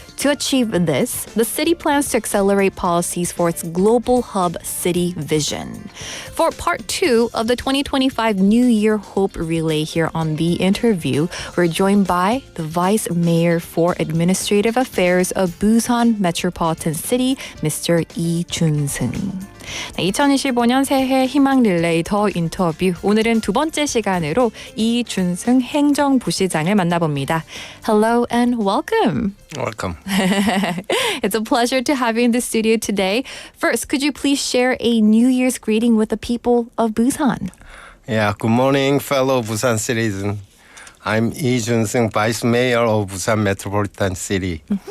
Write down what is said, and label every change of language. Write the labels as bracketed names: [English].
[English] To achieve this, the city plans to accelerate policies for its global hub city vision. For part 2 of the 2025 New Year Hope Relay here on The Interview, we're joined by the Vice Mayor for Administrative Affairs of Busan Metropolitan City, Mr. Lee Jun-seung. [Korean] 2025년 새해 희망 릴레이 더 인터뷰. 오늘은 두 번째 시간으로 이준승 행정부시장을 만나봅니다. [English] Hello and welcome. Welcome. It's a pleasure to have you in the studio today. First, could you please share a New Year's greeting with the people of Busan? Yeah, good morning, fellow Busan citizens. I'm Lee Jun-seung, Vice Mayor of Busan Metropolitan City.